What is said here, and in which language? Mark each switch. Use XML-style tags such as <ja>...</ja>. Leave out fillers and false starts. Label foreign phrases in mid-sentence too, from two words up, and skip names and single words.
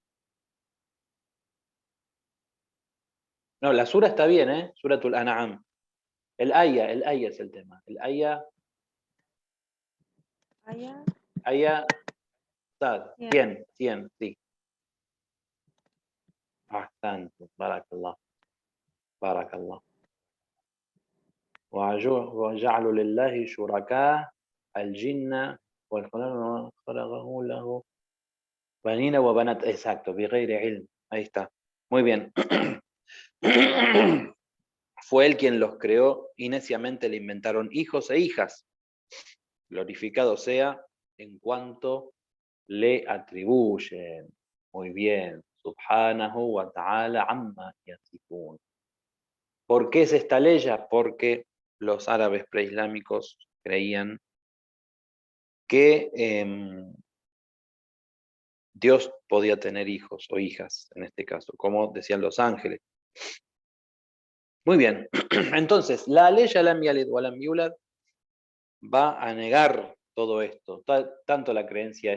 <es>No, la sura está bien, ¿eh? Suratul An'am. El aya es el tema. El aya, Aya sad, 100. 100, 100, sí. Bastante,</es> <ar>بارك الله، بارك الله. وجعلوا لله شركاء الجن خلقه له بنين وبنات.</ar> <es>Exacto,</es> <ar>بغير علم.</ar> <es>Ahí está. Muy bien. Fue él quien los creó y neciamente le inventaron hijos e hijas. Glorificado sea en cuanto le atribuyen. Muy bien.</es> <ar>سبحانه وتعالى عما يصفون.</ar> <es>¿Por qué es esta ley? Porque los árabes preislámicos creían que Dios podía tener hijos o hijas, en este caso, como decían los ángeles. Muy bien, entonces, la ley</es> <ar>ألم يلد ولم يولد</ar> <es>va a negar todo esto, tanto la creencia</es>